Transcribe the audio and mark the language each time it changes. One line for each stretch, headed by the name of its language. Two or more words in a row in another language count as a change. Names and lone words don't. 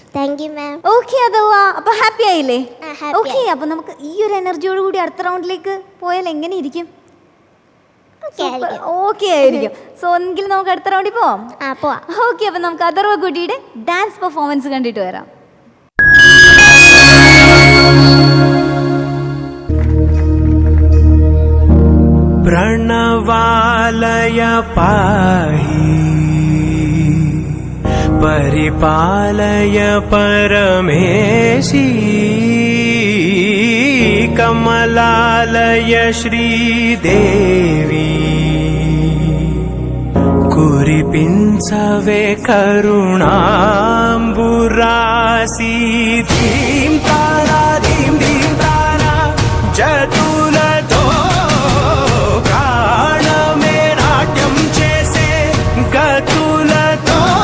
English: Thank you ma'am.
Malayalam: ഓക്കെ അഥവാ, അപ്പോൾ ഹാപ്പി ആയില്ലേ? ഓക്കെ, അപ്പോൾ നമുക്ക് ഈ ഒരു എനർജിയോട് കൂടി അടുത്ത റൗണ്ടിലേക്ക് പോയാൽ എങ്ങനെ ഇരിക്കും? ഓക്കെ ആയിരിക്കും. സോ എങ്കിൽ നമുക്ക് അടുത്ത റൗണ്ടിൽ പോവാം. ഓക്കെ, അപ്പോൾ നമുക്ക് അഥർവ കുട്ടിയുടെ
English: dance performance
Malayalam: കണ്ടിട്ട് വരാം.
Sanskrit: प्रणवालय पाहि परिपालय परमेशी कमलालय श्रीदेवी कुरु కురిపించవే
Telugu: కరుణాంబురాసి ధీం తారా ధీం ధీం తారా జతులతో ప్రాణమే నాట్యం చేసే గతులతో